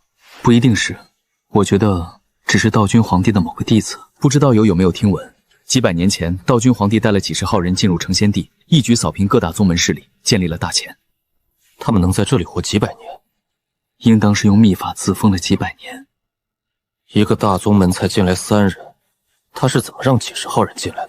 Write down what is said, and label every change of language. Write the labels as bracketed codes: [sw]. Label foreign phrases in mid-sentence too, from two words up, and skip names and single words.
[zh] 不一定是，我覺得只是道君皇帝的某個弟子。不知道有沒有聽聞，幾百年前，道君皇帝帶了幾十號人進入成仙地，一舉掃平各大宗門勢力，建立了大錢。他們能在這裡活幾百年，應當是用秘法自封了幾百年。一個大宗門才進來3人，他是怎麼讓幾十號人進來的？